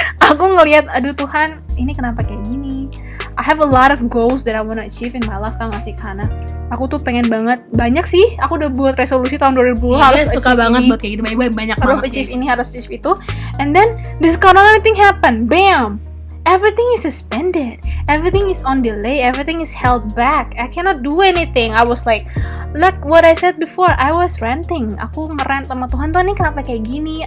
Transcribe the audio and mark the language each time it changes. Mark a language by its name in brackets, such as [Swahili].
[Indonesian] Aku ngelihat, aduh Tuhan, ini kenapa kayak gini? [English] I have a lot of goals that I wanna achieve in my life, [Indonesian] tau gak sih Kahana? Aku tuh pengen banyak sih, aku udah buat resolusi tahun 2020 harus suka banget buat kayak gitu, banyak harus banget achieve ini, harus achieve itu. [English] And then this corona thing happened, bam, everything is suspended, everything is on delay, everything is held back, I cannot do anything. I was like what I said before, I was ranting, [Indonesian] aku ngerant sama Tuhan, Tuhan ini kenapa kayak gini?